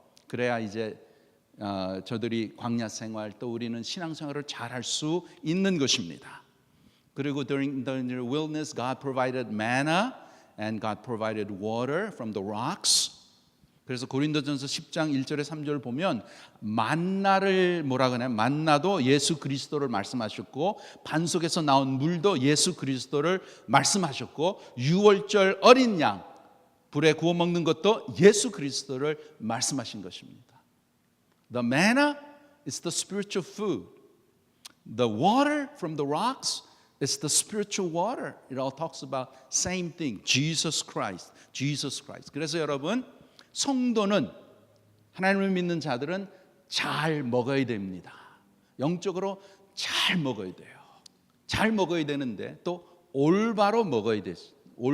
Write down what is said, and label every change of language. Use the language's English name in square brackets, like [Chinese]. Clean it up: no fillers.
[Korean] 그래야 이제 저들이 광야 생활 또 우리는 신앙생활을 잘 할 수 있는 것입니다. 그리고 [English] during the wilderness, God provided manna and God provided water from the rocks. [Korean] 그래서 고린도전서 10장 1절에 3절을 보면 만나를 뭐라 그러나요? 만나도 예수 그리스도를 말씀하셨고 반석에서 나온 물도 예수 그리스도를 말씀하셨고 유월절 어린 양 불에 구워 먹는 것도 예수 그리스도를 말씀하신 것입니다. [English] The manna is the spiritual food. The water from the rocks is the spiritual water. It all talks about same thing. Jesus Christ. Jesus Christ. [Korean] 그래서 여러분 성도는 하나님을 믿는 자들은 잘 먹어야 됩니다. 영적으로 잘 먹어야 돼요. 잘 먹어야 되는데 또 올바로 먹어야 되십니다.